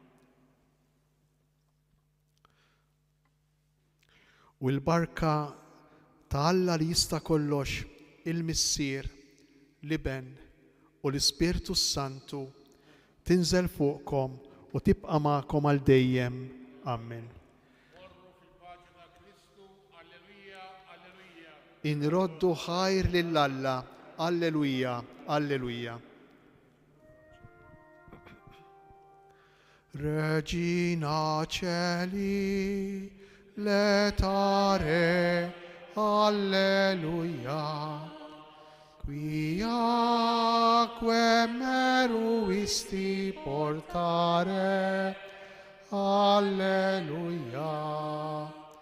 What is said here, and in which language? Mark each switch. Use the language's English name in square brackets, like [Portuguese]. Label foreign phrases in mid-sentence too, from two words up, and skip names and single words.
[Maltese] U l-barka ta' Alla li jista' kollox, il-Missier, l-Iben u l-Ispirtu Santu tinżel fuqkom u tibqa' magħkom għal dejjem. Amen. Inroddu ħajr lill-Alla. Alleluja, alleluja. [Latin] Regina Celi, letare, alleluia. Quiaque meruisti portare, alleluia.